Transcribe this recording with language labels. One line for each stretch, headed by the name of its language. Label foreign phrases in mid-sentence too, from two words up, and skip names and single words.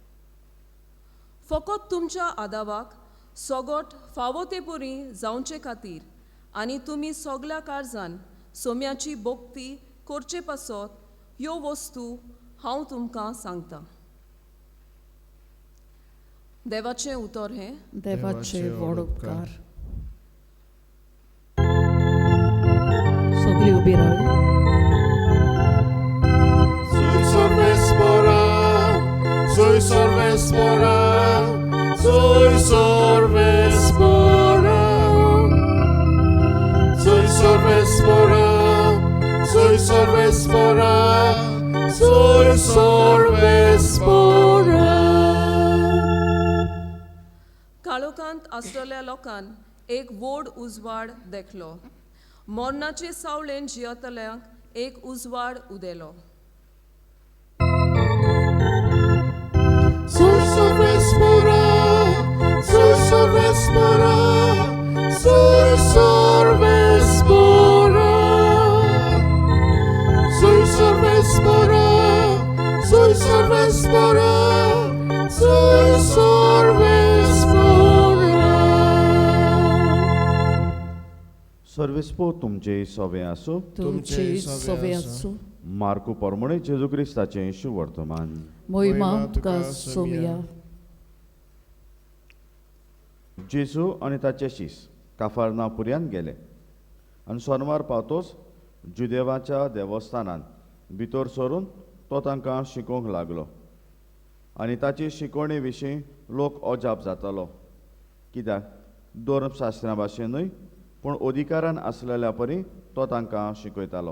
Konkani: फकत तुमच्या आदावाक सोगोट फावो ते परी जावचे खातीर आनी तुमी सगल्या काळजान सोम्याची भोक्ती करचे पासत ह्यो वस्तू हांव तुमकां सांगतां. देवाचें उतर हें. देवाचे व्हड उपकार. सगळीं उबी राव. Soy sorvespora, soy sorvespora, soy sorvespora, soy sorvespora, soy sorvespora, soy sorvespora. काळोखांत आसलेल्या लोकांन एक व्हड उजवाड देखलो. मोर्नाचे सावळेन जियेतल्यांक एक उजवाड उदेलो. Soy sorvespora, soy sorvespora, soy sorvespora, soy sorvespora, soy sorvespora, soy sorvespora. सर्वेस्पो तुमचे सवे आसूं. तुमचे सवे आसूं. मार्कू परमणे जेजू क्रिस्ताचें शुभ वर्तमान. मोहिमा तुका सोमिया. जेजू आनी ताचे शीस काफारनापुर्यान गेले आनी सोनवार पावतोच जुदेवाच्या देवस्थानान भितर सरून तो तांकां शिकोवंक लागलो आनी ताची शिकवणे विशीं लोक अजाप जातालो, कित्याक धर्मशास्त्रा भाशेनूय पूण अधिकारान आसलेल्या परी तो तांकां शिकयतालो.